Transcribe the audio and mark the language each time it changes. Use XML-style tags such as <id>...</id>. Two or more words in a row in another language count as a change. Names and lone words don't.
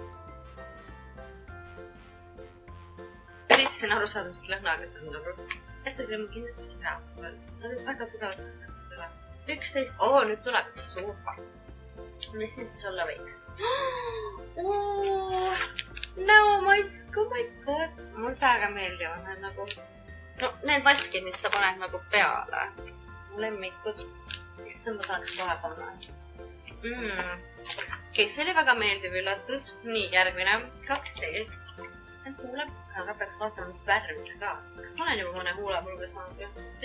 <et>Üritasin aru saada, mis lõhnaga see on nagu. Kätekreem on kindlasti hea. See on väga tugevalt. 11. Nüüd tuleb super. Mis nüüd olla võiks? Näomask,</et> <en>oh my god.</en> <et>Mul väga meeldivad need nagu. No, need maskid, mis sa paned nagu peale. Mu lemmikud. See ma tahaks kohe panna. Okei, see oli väga meeldiv üllatus. Nii, järgmine. 12. See on huuleb. Aga peaks vaatama, mis värvida ka. Ma olen juba mõne huulepulga saanud jah.</et>